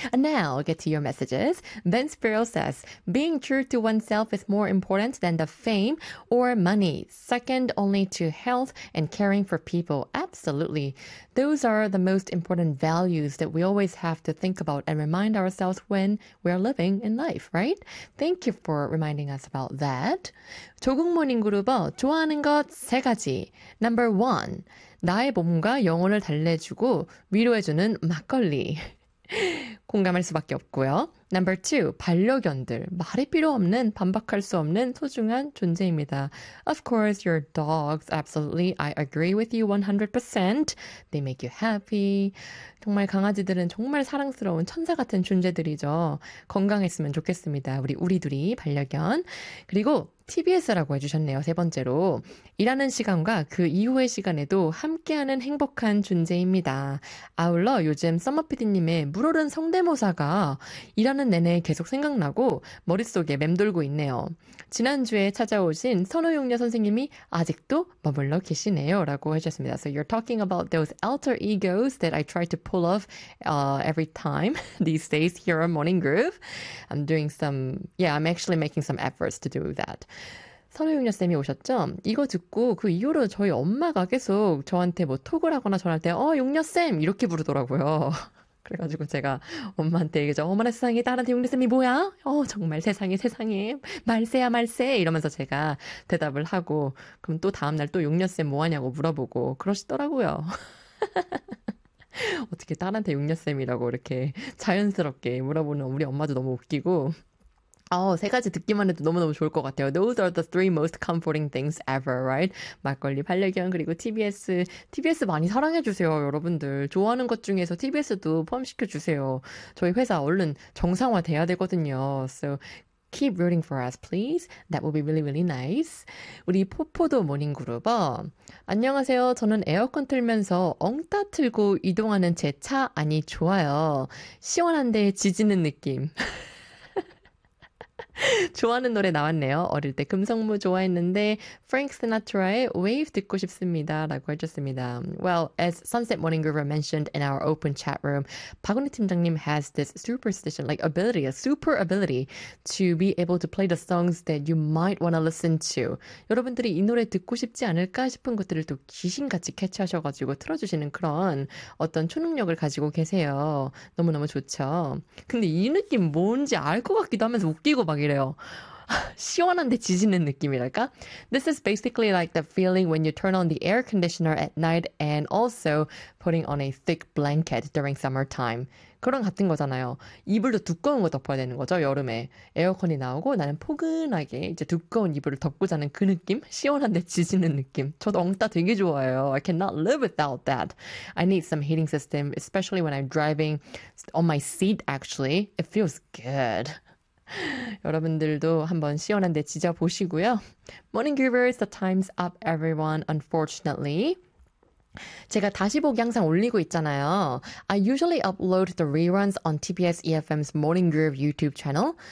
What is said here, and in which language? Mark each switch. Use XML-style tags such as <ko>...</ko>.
<en>And now, get to your messages. Ben Spear says, being true to oneself is more important than the fame or money, second only to health and caring for people. Absolutely. Those are the most important values that we always have to think about and remind ourselves when we are living in life, right? Thank you for reminding us about that.</en> <ko>조국모닝 그룹은 좋아하는 것세 가지.</ko> <en>Number one,</en> <ko>나의 몸과 영혼을 달래주고 위로해주는 막걸리. 공감할 수밖에 없고요.</ko> <en>Number two,</en> <ko>반려견들. 말이 필요 없는, 반박할 수 없는 소중한 존재입니다.</ko> <en>Of course, your dogs. Absolutely. I agree with you 100%. They make you happy.</en> <ko>정말 강아지들은 정말 사랑스러운 천사 같은 존재들이죠. 건강했으면 좋겠습니다. 우리 둘이 반려견. 그리고 TBS라고 해주셨네요. 세 번째로. 일하는 시간과 그 이후의 시간에도 함께하는 행복한 존재입니다. 아울러 요즘 썸머피디님의 물오른 성대모사가 일하는 내내 계속 생각나고 머릿속에 맴돌고 있네요. 지난주에 찾아오신 선우용녀 선생님이 아직도 머물러 계시네요. 라고 하셨습니다.</ko> <en>So you're talking about those alter egos that I try to pull off every time these days here on Morning Groove. I'm actually making some efforts to do that.</en> <ko>선우용녀 쌤이 오셨죠? 이거 듣고 그 이후로 저희 엄마가 계속 저한테 뭐 톡을 하거나 전화할 때 용녀 쌤! 이렇게 부르더라고요. 그래가지고 제가 엄마한테 얘기하죠. 어머나 세상에, 딸한테 용례쌤이 뭐야? 정말 세상에, 세상에. 말세야, 말세! 이러면서 제가 대답을 하고, 그럼 또 다음날 또 용례쌤 뭐 하냐고 물어보고, 그러시더라고요. 어떻게 딸한테 용례쌤이라고 이렇게 자연스럽게 물어보는 우리 엄마도 너무 웃기고. 세 가지 듣기만 해도 너무너무 좋을 것 같아요.</ko> <en>Those are the three most comforting things ever, right?</en> <ko>막걸리, 반려견, 그리고 TBS. TBS 많이 사랑해주세요, 여러분들. 좋아하는 것 중에서 TBS도 포함시켜주세요. 저희 회사 얼른 정상화돼야 되거든요.</ko> <en>So keep rooting for us, please. That will be really, really nice.</en> <ko>우리 포포도 모닝그룹어. 안녕하세요. 저는 에어컨 틀면서 엉따 틀고 이동하는 제 차. 아니, 좋아요. 시원한데 지지는 느낌. 좋아하는 노래 나왔네요. 어릴 때 금성무 좋아했는데 Frank Sinatra의 Wave 듣고 싶습니다. 라고 해줬습니다.</ko> <en>Well, as Sunset Morning Groover mentioned in our open chat room, 박은희 팀장님 has this superstition, like ability, a super ability to be able to play the songs that you might want to listen to.</en> <ko>여러분들이 이 노래 듣고 싶지 않을까 싶은 것들을 또 귀신같이 캐치하셔가지고 틀어주시는 그런 어떤 초능력을 가지고 계세요. 너무너무 좋죠. 근데 이 느낌 뭔지 알 것 같기도 하면서 웃기고 막 이래요. 시원한데 지지는 느낌이랄까?</ko> <en>This is basically like the feeling when you turn on the air conditioner at night and also putting on a thick blanket during summertime.</en> <ko>그런 같은 거잖아요. 이불도 두꺼운 거 덮어야 되는 거죠, 여름에. 에어컨이 나오고 나는 포근하게 이제 두꺼운 이불을 덮고 자는 그 느낌? 시원한데 지지는 느낌. 저도 엉따 되게 좋아해요.</ko> <en>I cannot live without that. I need some heating system, especially when I'm driving on my seat, actually. It feels good.</en> <ko>여러분들도 한번 시원한데 지져보시고요.</ko> <en>Morning Groovers, the time's up, everyone, unfortunately.</en> <ko>제가 다시 보기 항상 올리고 있잖아요.</ko> <en>I usually upload the reruns on TBS EFM's Morning Groove YouTube channel.</en>